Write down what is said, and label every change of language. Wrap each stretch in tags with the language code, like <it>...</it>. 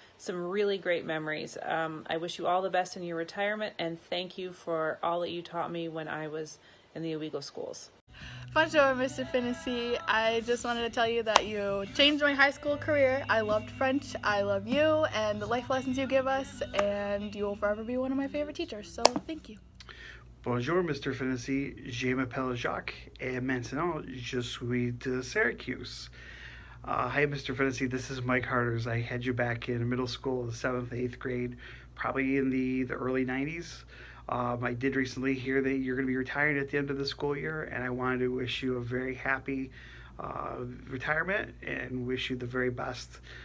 <en>Some really great memories. I wish you all the best in your retirement, and thank you for all that you taught me when I was in the illegal schools.</en> <fr>Bonjour, Mr. Finnessey.</fr> <en>I just wanted to tell you that you changed my high school career. I loved French, I love you, and the life lessons you give us, and you will forever be one of my favorite teachers, so thank you.</en> <fr>Bonjour, Mr. Finnessey. Je m'appelle Jacques, et maintenant je suis de Syracuse.</fr> <en>Hi, Mr. Finnessey. This is Mike Harders. I had you back in middle school, the 7th, 8th grade, probably in the early 90s. I did recently hear that you're going to be retiring at the end of the school year, and I wanted to wish you a very happy retirement and wish you the very best.</en>